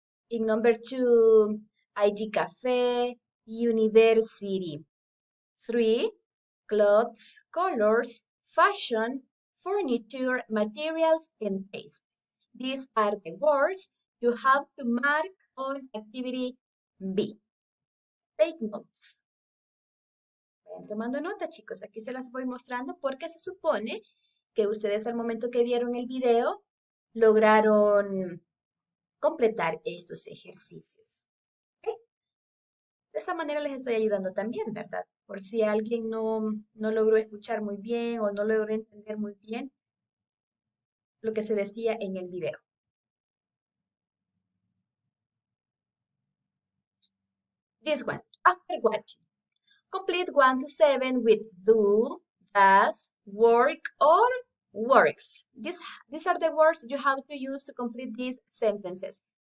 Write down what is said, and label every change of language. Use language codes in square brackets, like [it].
[en] In number 2, ID Cafe, university. 3, clothes, colors, fashion, furniture, materials, and taste. These are the words you have to mark on activity B. Take notes. [es] Vayan tomando nota, chicos. Aquí se las voy mostrando porque se supone que ustedes al momento que vieron el video lograron completar estos ejercicios. ¿Okay? De esa manera les estoy ayudando también, ¿verdad? Por si alguien no logró escuchar muy bien o no logró entender muy bien lo que se decía en el video. [en] This one, after watching. Complete 1 to 7 with do, does, work, or works. These are the words you have to use to complete these sentences.